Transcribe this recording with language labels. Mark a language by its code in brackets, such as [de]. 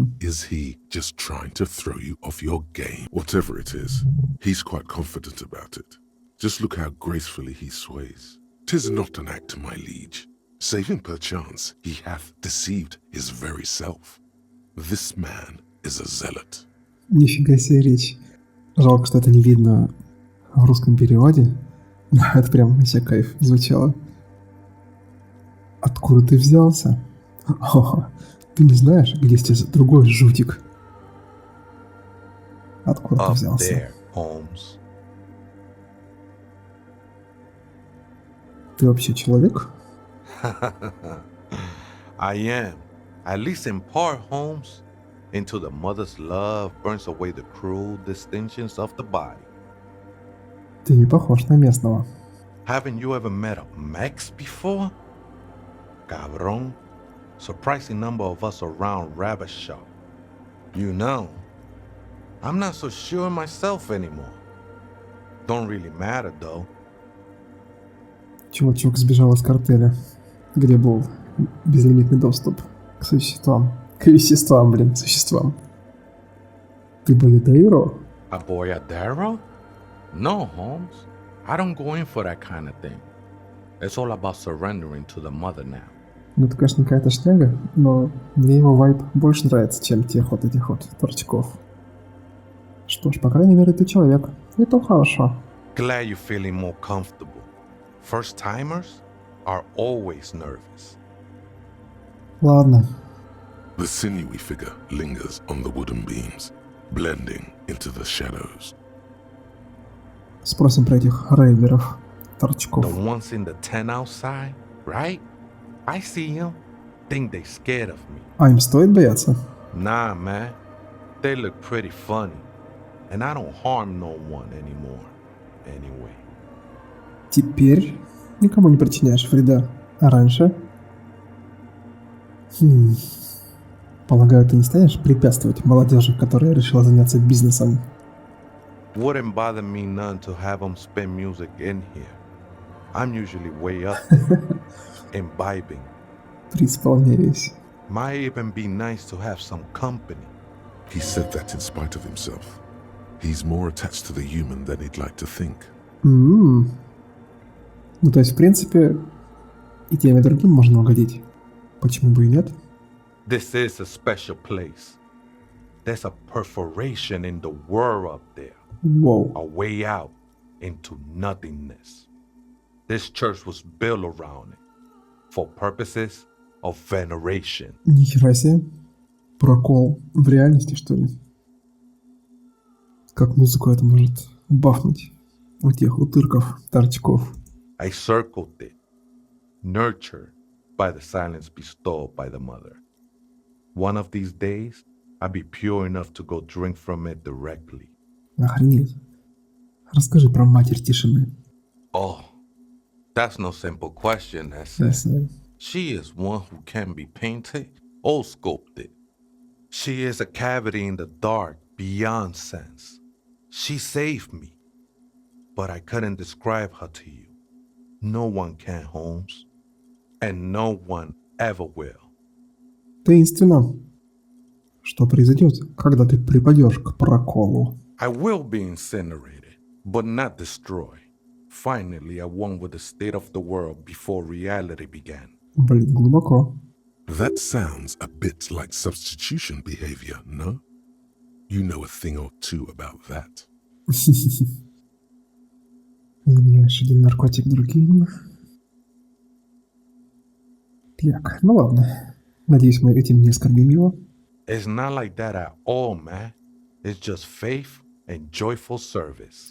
[en] Is he just trying to throw you off your game? Whatever it is, he's quite confident about it. Just look how gracefully he sways. 'Tis not an act, my liege. Save him perchance, he hath deceived his very self. This man is a zealot. [ru] Нифига себе речь. Жалко, что это не видно в русском переводе. Это прям вообще кайф звучало. Откуда ты взялся? О, ты не знаешь, где здесь другой жутик? Откуда ты [en] Up [ru] взялся? [en] there, Holmes. [ru] Ты вообще человек? [en] I am. At least in part, Holmes. Until the mother's love burns away the cruel distinctions of the body. [ru] Ты не похож на местного. [en] Haven't you ever met a Mex before? Cabron. Surprising number of us around Rabbit Shop. You know, I'm not so sure myself anymore. Don't really matter though. [ru] Чувачок сбежал из картеля, где был безлимитный доступ к существам. К веществам, блин, существам. Ты боядейро? [en] A boyadero? No, Holmes. I don't go in for that kind of thing. It's all about surrendering to the mother now. [ru] Ну, это, конечно, какая-то шняга, но мне его вайб больше нравится, чем тех вот этих вот торчков. Что ж, по крайней мере, ты человек. И то хорошо. [en] Glad you're feeling more comfortable. First timers are always nervous. [ru] Ладно. [en] The sinewy figure lingers on the wooden beams, blending into the shadows. [ru] Спросим про этих рейверов, торчков. [en] The ones in the tent outside, right? I see them. Think they scared of me. [ru] А им стоит бояться? [en] Nah, man. They look pretty funny. And I don't harm no one anymore. Anyway. [ru] Теперь никому не причиняешь вреда. А раньше? Полагаю, ты не станешь препятствовать молодежи, которая решила заняться бизнесом? [en] Wouldn't bother me none to have them spin music in here. I'm usually way up there, imbibing. [ru] Преисполняюсь. [en] Might even be nice to have some company. He said that in spite of himself. He's more attached to the human than he'd like to think. [ru] Ну, то есть, в принципе, и тем, и другим можно угодить. Почему бы и нет? [en] This is a special place. There's a perforation in the world up there. [ru] Воу. [en] A way out into nothingness. This church was built around it for purposes of veneration. [ru] Нихера себе. Прокол в реальности, что ли? Как музыку это может бафнуть у тех утырков, торчков? [en] I circled it, nurtured by the silence bestowed by the mother. One of these days, I'll be pure enough to go drink from it directly. [ru] Охренеть. Расскажи про матерь тишины. [en] Oh, that's no simple question, Essay. [ru] Ясно. [en] She is one who can be painted or sculpted. She is a cavity in the dark beyond sense. She saved me, but I couldn't describe her to you. No one can, Holmes, and no one ever will. [ru] Таинственно. Что произойдет, когда ты припадешь к проколу? [en] I will be incinerated, but not destroyed. Finally, I won with the state of the world before reality began. [ru] Блин, глубоко. [en] That sounds a bit like substitution behavior, no? You know a thing or two about that. [ru] Заменяешь один наркотик другим. Так, ну ладно. Надеюсь, мы этим не оскорбим его. [en] It's not like that at all, man. It's just faith and joyful service.